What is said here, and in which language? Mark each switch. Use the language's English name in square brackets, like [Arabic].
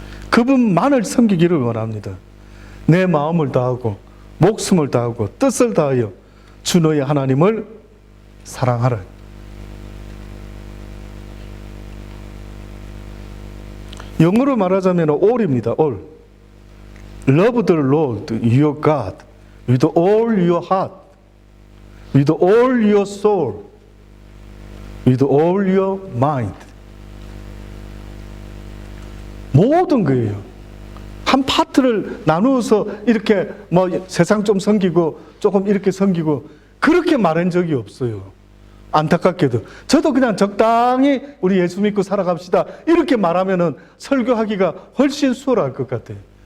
[Korean] 그분만을 섬기기를 원합니다. 내 마음을 다하고 목숨을 다하고 뜻을 다하여 주 너의 하나님을 사랑하라. 영어로 말하자면 all입니다. [English] all. Love the Lord your God with all your heart, with all your soul, with all your mind. [Korean] 모든 거예요. 한 파트를 나누어서 이렇게 세상 좀 섬기고 조금 이렇게 섬기고 그렇게 말한 적이 없어요. 안타깝게도. 저도 그냥 적당히 우리 예수 믿고 살아갑시다 이렇게 말하면은 설교하기가 훨씬 수월할 것 같아요.